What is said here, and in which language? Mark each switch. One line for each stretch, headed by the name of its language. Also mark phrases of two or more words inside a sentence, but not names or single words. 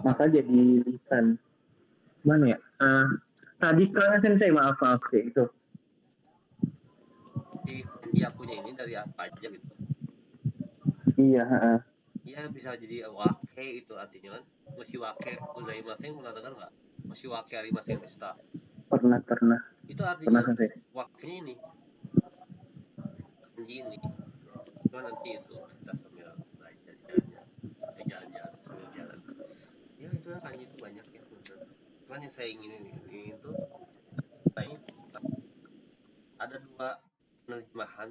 Indonesian: Maka jadi lisan. Mana ya? Radikal sensei, maaf sih itu. Di yakunya ini dari apa aja gitu? Iya, Iya, bisa jadi wake itu artinya kan.
Japanese: Moshiwake gozaimasen,
Indonesian: pernah dengar nggak?
Japanese: Moshiwake arimasen deshita.
Indonesian: pernah Itu artinya sensei. wakenya ini. Kanji ini. Cuma nanti itu kita sambil belajar jalan-jalan sambil jalan. Ya itu kan kanji itu banyak ya. Cuman yang saya ingin ini itu ada dua penerjemahan.